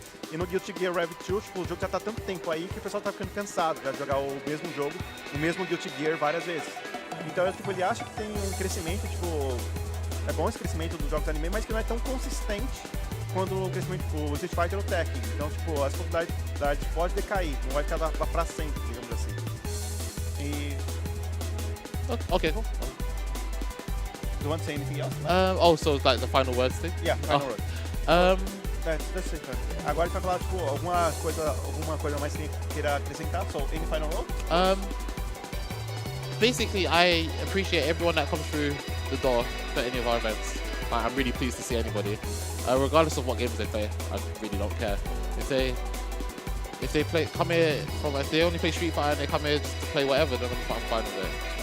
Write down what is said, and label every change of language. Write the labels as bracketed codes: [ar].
[pt] E no Guilty Gear Rev 2, tipo, o jogo já tá há tanto tempo aí que o pessoal tá ficando cansado de jogar o mesmo jogo, o mesmo Guilty Gear várias vezes. Então, tipo, ele acha que tem um crescimento, tipo... É bom esse crescimento dos jogos anime, mas que não é tão consistente quanto o crescimento do Street Fighter ou Tekken. Então, tipo, as popularidades pode decair, não vai ficar lá pra sempre, digamos assim. E... [en] Okay. Do you want to say anything else? So it's like the final words thing? Yeah, final words. That's it. [pt] Agora a gente vai falar, tipo, alguma coisa mais que queira acrescentar. [en] So, any final word? Basically, I appreciate everyone that comes through the door for any of our events. Like, I'm really pleased to see anybody, regardless of what games they play. I really don't care. If they only play Street Fighter and they come here just to play whatever, then I'm fine with it.